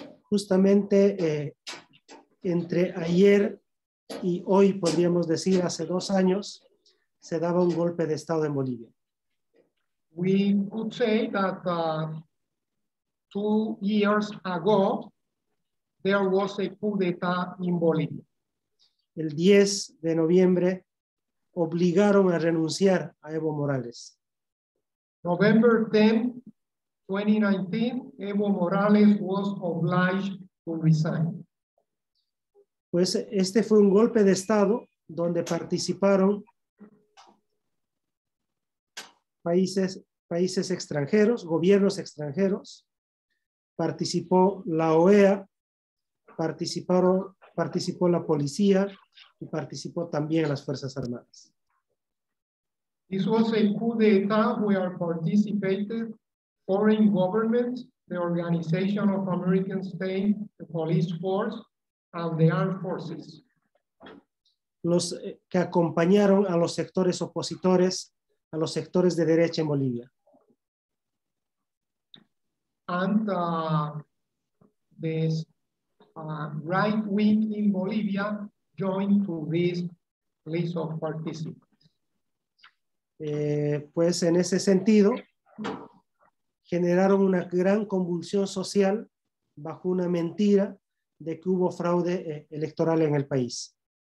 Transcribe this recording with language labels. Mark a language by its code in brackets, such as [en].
[es] Justamente entre ayer y hoy, podríamos decir, hace 2 años, se daba un golpe de Estado en Bolivia. [en] We could say that 2 years ago, there was a coup d'etat in Bolivia. [es] El 10 de noviembre obligaron a renunciar a Evo Morales. [en] November 10, 2019, Evo Morales was obliged to resign. [es] Pues este fue un golpe de Estado donde participaron países extranjeros, gobiernos extranjeros, participó la OEA, participó la policía y participó también las Fuerzas Armadas. [en] This was a coup d'etat where participated foreign governments, the Organization of American States, the police force, and the armed forces. [es] Los que acompañaron a los sectores opositores, a los sectores de derecha en Bolivia. [en] And the right wing in Bolivia joined to this list of participants. [es] Pues en ese sentido, generaron una gran convulsión social bajo una mentira de que hubo fraude electoral en el país.